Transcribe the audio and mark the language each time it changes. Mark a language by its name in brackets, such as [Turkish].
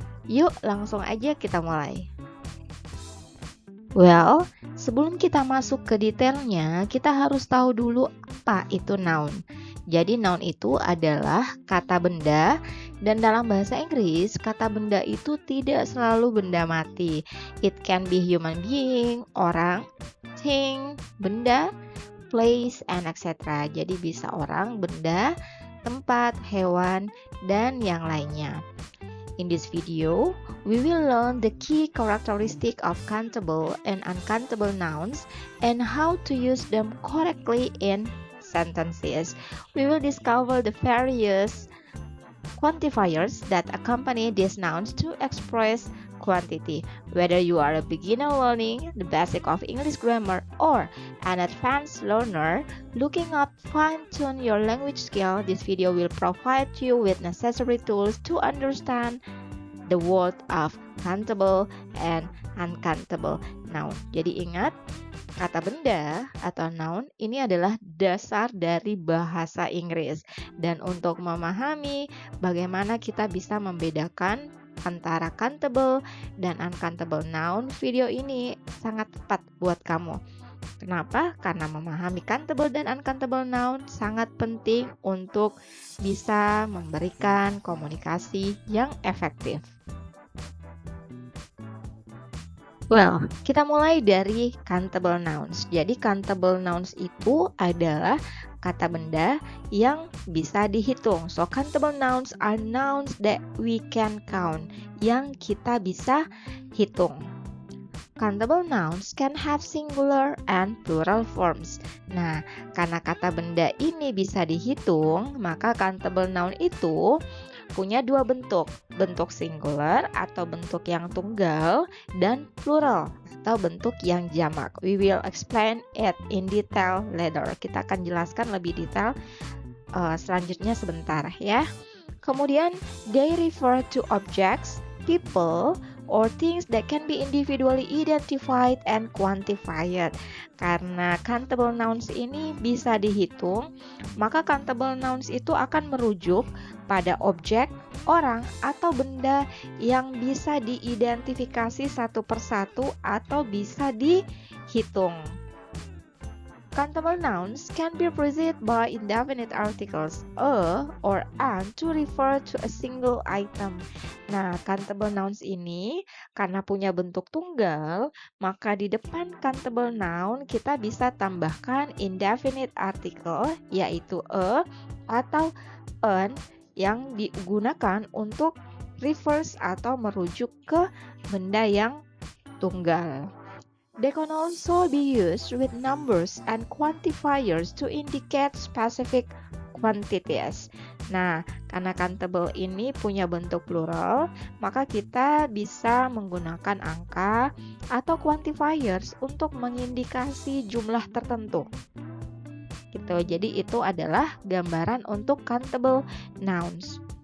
[Indonesian] Yuk langsung aja kita mulai. Well, sebelum kita masuk ke detailnya, kita harus tahu dulu apa itu noun. Jadi noun itu adalah kata benda, dan dalam bahasa Inggris, kata benda itu tidak selalu benda mati. [English] It can be human being, orang, thing, benda, place, and etc. [Indonesian] Jadi bisa orang, benda, tempat, hewan, dan yang lainnya. [English] In this video, we will learn the key characteristic of countable and uncountable nouns and how to use them correctly in sentences. We will discover the various quantifiers that accompany these nouns to express quantity. Whether you are a beginner learning the basic of English grammar or an advanced learner looking up fine-tune your language skill, this video will provide you with necessary tools to understand the world of countable and uncountable noun. [Indonesian] Jadi ingat, kata benda atau noun ini adalah dasar dari bahasa Inggris. Dan untuk memahami bagaimana kita bisa membedakan antara countable dan uncountable noun, video ini sangat tepat buat kamu. Kenapa? Karena memahami countable dan uncountable noun sangat penting untuk bisa memberikan komunikasi yang efektif. Well, kita mulai dari countable nouns. Jadi countable nouns itu adalah kata benda yang bisa dihitung. [English] So countable nouns are nouns that we can count, [Indonesian] yang kita bisa hitung. [English] Countable nouns can have singular and plural forms. [Indonesian] Nah, karena kata benda ini bisa dihitung, maka countable noun itu punya dua bentuk singular atau bentuk yang tunggal, dan plural atau bentuk yang jamak. [English] We will explain it in detail later. [Indonesian] Kita akan jelaskan lebih detail selanjutnya sebentar ya. [English] Kemudian, they refer to objects, people, or things that can be individually identified and quantified. [Indonesian] Karena countable nouns ini bisa dihitung, maka countable nouns itu akan merujuk pada objek, orang, atau benda yang bisa diidentifikasi satu persatu atau bisa dihitung. [English] Countable nouns can be preceded by indefinite articles a or an to refer to a single item. [Indonesian] Nah, countable nouns ini karena punya bentuk tunggal, maka di depan countable noun kita bisa tambahkan indefinite article, yaitu a atau an, yang digunakan untuk refers atau merujuk ke benda yang tunggal. [English] They can also be used with numbers and quantifiers to indicate specific quantities. [Indonesian] Nah, karena countable ini punya bentuk plural, maka kita bisa menggunakan angka atau quantifiers untuk mengindikasi jumlah tertentu. Gitu. Jadi itu adalah gambaran untuk countable nouns.